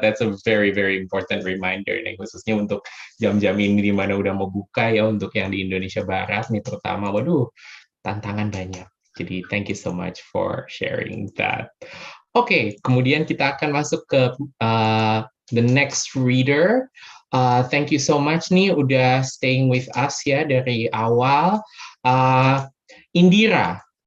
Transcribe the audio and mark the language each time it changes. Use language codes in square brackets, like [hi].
[en] That's a very, very important reminder nih. [id] Khususnya untuk jam-jam ini di mana udah mau buka ya, untuk yang di Indonesia Barat nih terutama. Waduh, tantangan banyak. [en] Jadi thank you so much for sharing that. [id] Oke, kemudian kita akan masuk ke [en] the next reader. Thank you so much [id] nih udah [en] staying with us [id] ya dari awal. [en] Indira.